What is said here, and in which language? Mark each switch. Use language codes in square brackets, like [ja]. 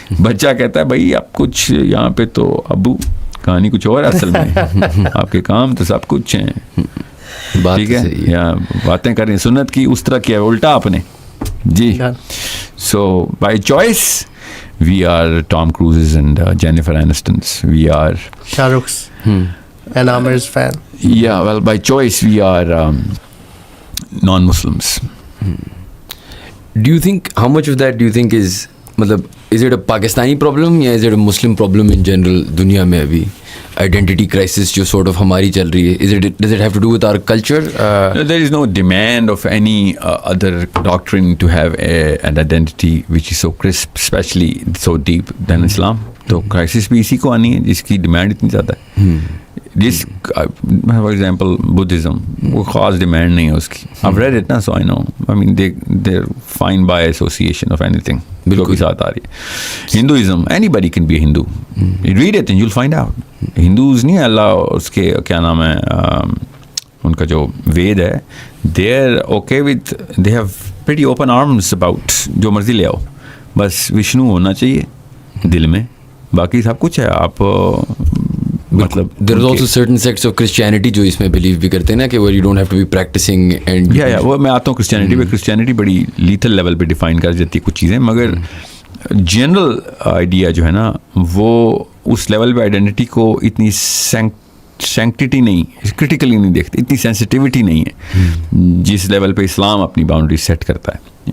[ur] بچہ کہتا ہے بھائی آپ کچھ یہاں پہ تو ابو کہانی کچھ اور ہے اصل میں, آپ کے کام تو سب کچھ ہیں, ٹھیک ہے, یا باتیں کریں سنت کی اس طرح کیا الٹا آپ نے جی. [en] So by choice we are Tom Cruise's and Jennifer Aniston's, we are Shah Rukh and Aamir's fan. Yeah, well, by choice we are non-Muslims. Do you think, how much of that do you think is, matlab, is it a Pakistani problem یا is it a Muslim problem in general [ur] دنیا میں ابھی [en] identity crisis جو sort of [ur] ہماری چل رہی ہے, [en] does it have to do with our culture? No, there is no demand of any other doctrine to have an identity which is so crisp, especially so deep than Islam. [ur] تو crisis بھی اسی کو آنی ہے جس کی demand اتنی زیادہ ہے. جس فار ایگزامپل بدھزم وہ خاص ڈیمانڈ نہیں ہے اس کی. [en] I've read it نا, so I know. I mean they're fine by association of anything [ur] جو بھی ساتھ آ رہی ہے. [en] Hinduism, anybody can be a Hindu. Read it and you'll find out. [ur] Hindus نہیں اللہ اس کے کیا نام ہے ان کا جو وید ہے, [en] they are okay with, they have pretty open arms about [ur] جو مرضی لے آؤ, بس وشنو ہونا چاہیے دل میں, باقی سب کچھ ہے. آپ مطلب [en] there is also certain sects of Christianity جو اس میں believe [ur] بھی کرتے ہیں نا کہ [en] where you don't have to be practicing and [ur] وہ میں آتا ہوں کرسچینٹی پہ. کرسچینٹی بڑی لیتھل لیول پہ ڈیفائن کر جاتی ہے کچھ چیزیں, مگر جنرل آئیڈیا جو ہے نا وہ اس لیول پہ آئیڈینٹی کو اتنی سینکٹیٹی نہیں, کرٹیکلی نہیں دیکھتے, اتنی سینسٹیوٹی نہیں ہے جس لیول پہ اسلام اپنی باؤنڈری سیٹ کرتا ہے.